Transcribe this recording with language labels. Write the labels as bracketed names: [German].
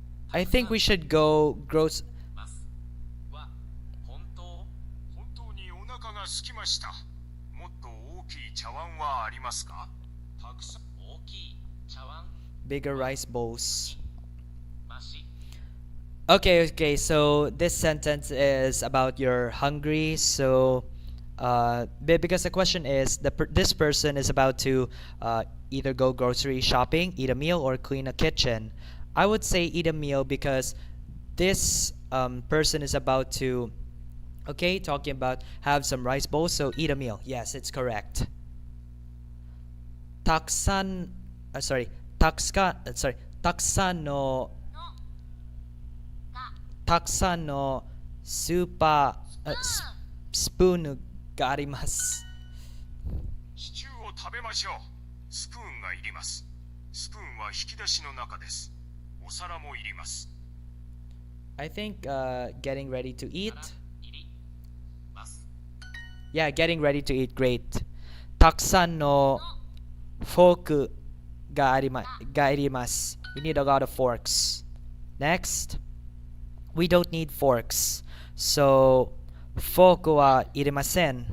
[English] I think we should go gross. [Japanese] ますは本当にお腹が空きました。もっと大きい茶碗はありますか？たくさん大きい茶碗 [English] Bigger rice bowls. [Japanese] まし [English] Okay, so this sentence is about you're hungry. So, because the question is this person is about to either go grocery shopping, eat a meal, or clean a kitchen. I would say eat a meal because this person is about to, okay, talking about have some rice bowls. So eat a meal. Yes, it's correct. [Japanese] Taksan, taksan no たくさんのスーパースプーンがあります。シチューを食べましょう。スプーンがいります。スプーンは引き出しの中です。お皿もいります。 [English] I think getting ready to eat. [Japanese] いります。 [English] Yeah, getting ready to eat. Great. [Japanese] たくさんのフォークがいります。 [English] We need a lot of forks. Next. We don't need forks. [Japanese] So, フォークはいりません。